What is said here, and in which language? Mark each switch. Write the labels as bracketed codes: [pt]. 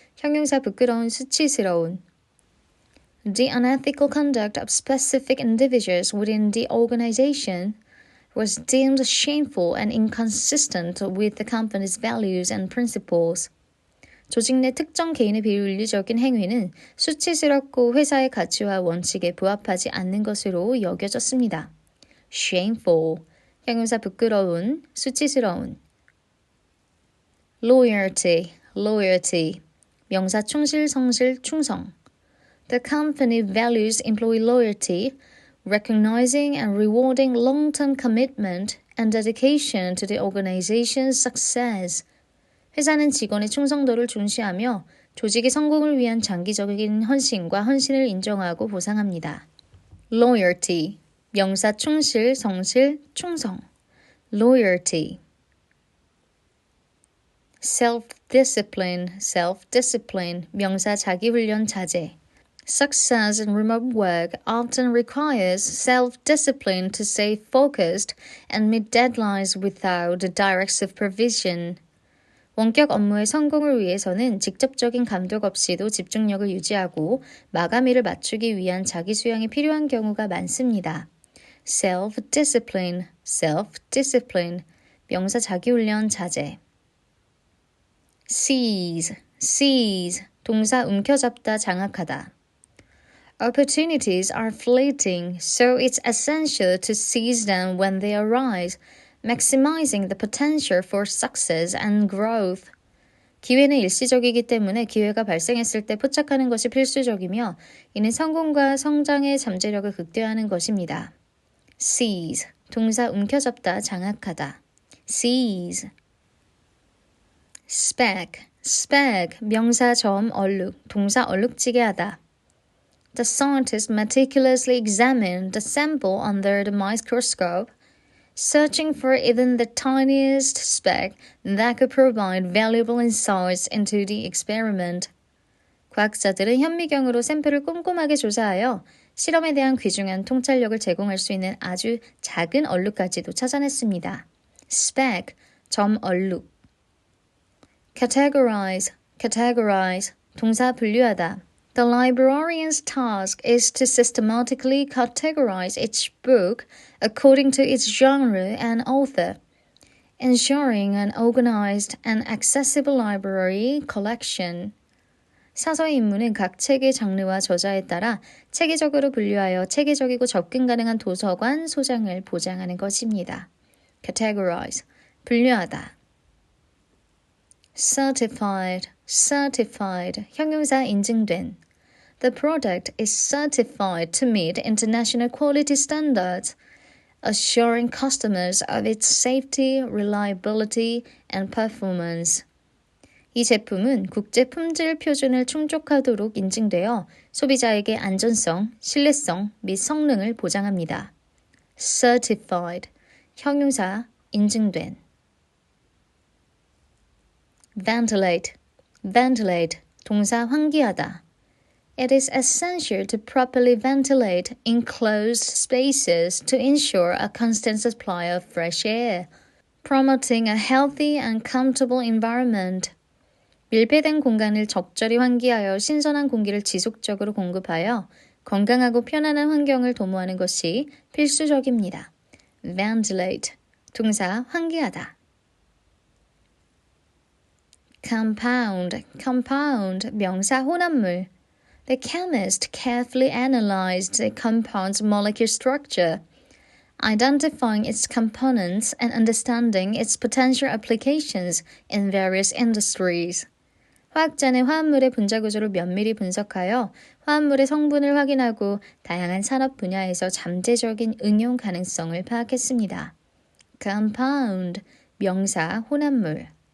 [ko] 형용사 부끄러운, 수치스러운. [en] The unethical conduct of specific individuals within the organization was deemed shameful and inconsistent with the company's values and principles. [ko] 조직 내 특정 개인의 비윤리적인 행위는 수치스럽고 회사의 가치와 원칙에 부합하지 않는 것으로 여겨졌습니다. shameful, 형용사 부끄러운, 수치스러운. loyalty, loyalty, 명사 충실, 성실, 충성. [en] The company values employee loyalty, recognizing and rewarding long-term commitment and dedication to the organization's success. [ko] 회사는 직원의 충성도를 중시하며 조직의 성공을 위한 장기적인 헌신과 헌신을 인정하고 보상합니다. loyalty, 명사 충실, 성실, 충성. loyalty. self-discipline, self-discipline, 명사 자기훈련 자제. [en] Success in remote work often requires self-discipline to stay focused and meet deadlines without direct supervision. [ko] 원격 업무의 성공을 위해서는 직접적인 감독 없이도 집중력을 유지하고 마감일을 맞추기 위한 자기 수양이 필요한 경우가 많습니다. self-discipline, self-discipline, 명사 자기훈련 자제. seize, seize, 동사 움켜잡다, 장악하다. [en] Opportunities are fleeting, so it's essential to seize them when they arise, maximizing the potential for success and growth. [ko] 기회는 일시적이기 때문에 기회가 발생했을 때 포착하는 것이 필수적이며 이는 성공과 성장의 잠재력을 극대화하는 것입니다. seize, 동사 움켜잡다, 장악하다. [en] seize. [ko] spec, spec, 명사 점, 얼룩, 동사 얼룩지게 하다. [en] The scientist meticulously examined the sample under the microscope, searching for even the tiniest speck that could provide valuable insights into the experiment. [ko] 과학자들은 현미경으로 샘플을 꼼꼼하게 조사하여 실험에 대한 귀중한 통찰력을 제공할 수 있는 아주 작은 얼룩까지도 찾아냈습니다. speck, 점 얼룩. categorize, categorize, 동사 분류하다. [en] The librarian's task is to systematically categorize each book according to its genre and author, ensuring an organized and accessible library collection. [ko] 사서의 임무는 각 책의 장르와 저자에 따라 체계적으로 분류하여 체계적이고 접근 가능한 도서관 소장을 보장하는 것입니다. categorize, 분류하다. certified, certified, 형용사 인증된. [en] The product is certified to meet international quality standards, assuring customers of its safety, reliability, and performance. [ko] 이 제품은 국제 품질 표준을 충족하도록 인증되어 소비자에게 안전성, 신뢰성 및 성능을 보장합니다. certified, 형용사 인증된. ventilate, ventilate, 동사 환기하다. [en] It is essential to properly ventilate enclosed spaces to ensure a constant supply of fresh air, promoting a healthy and comfortable environment. [ko] 밀폐된 공간을 적절히 환기하여 신선한 공기를 지속적으로 공급하여 건강하고 편안한 환경을 도모하는 것이 필수적입니다. ventilate, 동사 환기하다. compound, compound, 명사 혼합물. [en] The chemist carefully analyzed the compound's molecular structure, identifying its components and understanding its potential applications in various industries. [ko] 화학자는 화합물의 분자 구조를 면밀히 분석하여 화합물의 성분을 확인하고 다양한 산업 분야에서 잠재적인 응용 가능성을 파악했습니다. compound, 명사 혼합물.